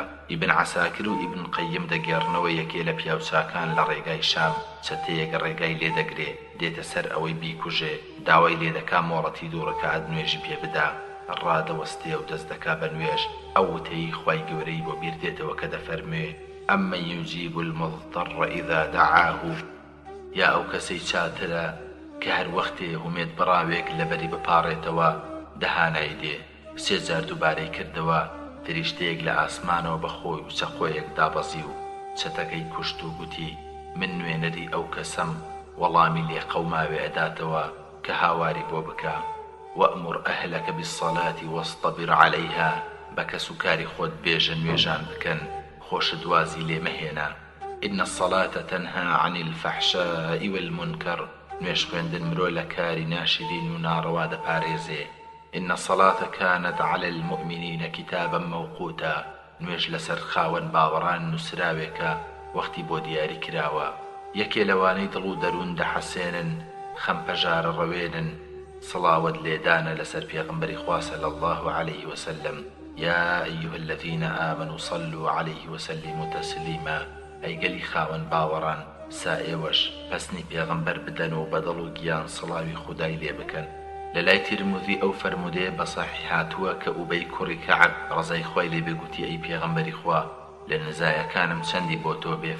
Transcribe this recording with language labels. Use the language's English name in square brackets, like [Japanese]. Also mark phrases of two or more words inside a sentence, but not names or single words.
[Central Kurdish] ئیبن عەساکر و ئیبن قەیم دەگێڕنەوە یەکێ لە پیاوچاکان لە ڕێگای شام چەتەیەک ڕێگای لێ دەگرێ، دێتە سەر ئەوەی بیکوژێ، داوای لێ دەکا مۆڵەتی دوو ڕەکعات نوێژی پێ بدا، ڕادەوەستێ و دەست دەکا بە نوێژ. ئەو وتەی خی گەورەی بۆ بیر دێتەوە کە دەفەرموێ [Arabic] ئەمەن یوجیب المضطر إذا دعاه، [Central Kurdish] یا ئەو کەسەی چاترە کە هەر وەختێ هومێت بڕاوێک لەبەری بپاڕێتەوە دەهانای دێ. سێ جار دووبارەی کردەوە، فریشتەیەک لە ئاسمانەوە بە خۆی و چەقۆیەک دابەزی و چەتەکەی کوشت و گوتی من نوێنەری ئەو کەسەم، وەڵامی لێ قەوماوێ ئەداتەوە کە هاواری بۆ بکە. [Arabic] وأمر أهلك بالصلاة واصطبر عليها، [Central Kurdish] بە کەس و کاری خۆت بێژە نوێژان بکەن، خۆش دوازی لێ مەهێنا. [Arabic] إن الصلاة تنهى عن الفحشاء والمنكر، [Central Kurdish] نوێژ خوێندن مرۆ لە کاری ناشرین و ناڕەوا دەپارێزێ. [Arabic] إن الصلاة كانت على المؤمنين كتابا موقوتا، [Central Kurdish] نوێژ لەسەر خاوەن باوەڕان نووسراوێکە، وەختی بۆ دیاری کراوە. یەکێ لەوانەی دڵ و دەروون دەحەسێنن، خەمپەژارە ڕەوێنن، صلاوت لێدانە لەسەر پێغەمبەری خوا [Arabic] صلی الله عليه وسلم. يا أيها الذين آمنوا صلوا عليه وسلموا تسليما، [Central Kurdish] ئەی گەلی خاوەن باوەڕان سائێوەش پەسنی پێغەمبەر بدەن و بەدڵ و گیان سڵاوی خودای لێ بکەن. لەلای ترمذی ئەو فەرمودەیە بە سەحیح هاتووە کە ئوبەی کوڕی کەعب ڕەزای خۆی لێ بێگوتی ئەی پێغەمبەری خوا لە نزایەکانم چەندی بۆ تۆ بێ؟